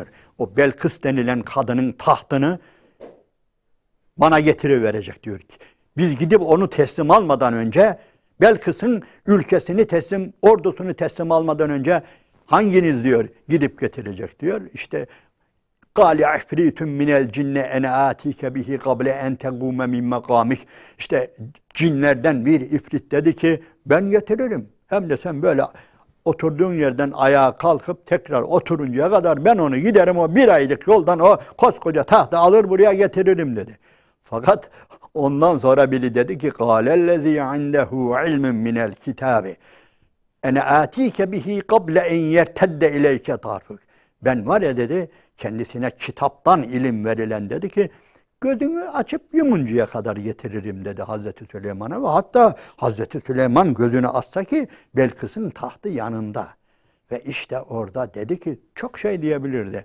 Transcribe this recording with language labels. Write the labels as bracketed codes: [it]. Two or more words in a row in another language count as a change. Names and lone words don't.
[tr] O Belkıs denilen kadının tahtını bana getiriverecek diyor ki. Biz gidip onu teslim almadan önce Belkıs'ın ülkesini teslim, ordusunu teslim almadan önce hanginiz diyor gidip getirecek diyor. [ar] İşte قَالِ عِفْرِيتٌ مِنَ الْجِنَّ اَنَا آتِيكَ بِهِ قَبْلَ اَنْ تَقُومَ مِنْ مَقَامِكَ. [tr] İşte cinlerden bir ifrit dedi ki ben getiririm. Hem de sen böyle oturduğun yerden ayağa kalkıp tekrar oturuncaya kadar ben onu giderim o bir aylık yoldan o koskoca tahta alır buraya getiririm dedi. Fakat ondan sonra biri dedi ki [ar] قَالَ الَّذ۪ي عِنْدَهُ عِلْمٌ مِنَ الْكِتَابِ اَنَا آتِيكَ بِهِ قَبْلَ اَنْ يَرْتَدَّ اِلَيْكَ طَرْفُكَ. [tr] Ben var ya dedi kendisine kitaptan ilim verilen dedi ki gözünü açıp yumuncaya kadar getiririm dedi Hazreti Süleyman'a ve hatta Hazreti Süleyman gözünü açsa ki Belkıs'ın tahtı yanında. Ve işte orada dedi ki çok şey diyebilirdi.